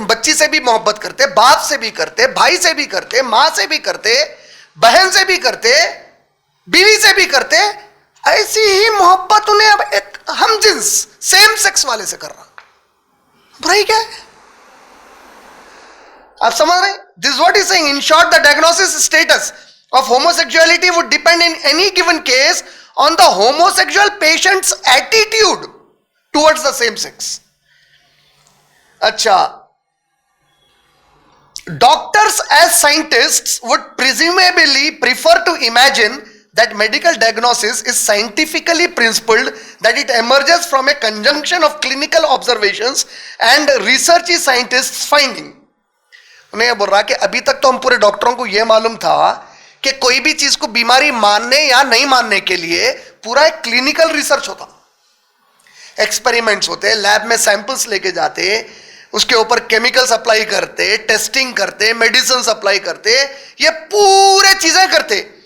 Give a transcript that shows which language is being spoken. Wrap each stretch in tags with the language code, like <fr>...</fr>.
<ur>تم بچی سے بھی محبت کرتے, باپ سے بھی کرتے, بھائی سے بھی کرتے, ماں سے بھی کرتے, بہن سے بھی کرتے, بیوی سے بھی کرتے. ایسی ہی محبت انہیں اب ایک ہم جنس سیم سیکس والے سے کر رہا. برائی کیا ہے؟ آپ سمجھ رہے ہیں؟</ur> <en>This is what he's saying. In short, the diagnosis status of homosexuality would depend in any given case on the homosexual patient's attitude towards the same sex. اچھا, doctors as scientists would presumably prefer to imagine that medical diagnosis is scientifically principled, that it emerges from a conjunction of clinical observations and researchy scientists' finding.</en> <ur>انہیں یہ بول رہا کہ ابھی تک تو ہم پورے ڈاکٹروں کو یہ معلوم تھا کہ کوئی بھی چیز کو بیماری ماننے یا نہیں ماننے کے لیے پورا ایک کلینکل ریسرچ ہوتا, ایکسپیریمنٹس ہوتے, لیب میں سیمپلس لے کے جاتے, اس کے اوپر کیمیکلز اپلائی کرتے, ٹیسٹنگ کرتے, میڈیسنز اپلائی کرتے, یہ پورے چیزیں کرتے.</ur>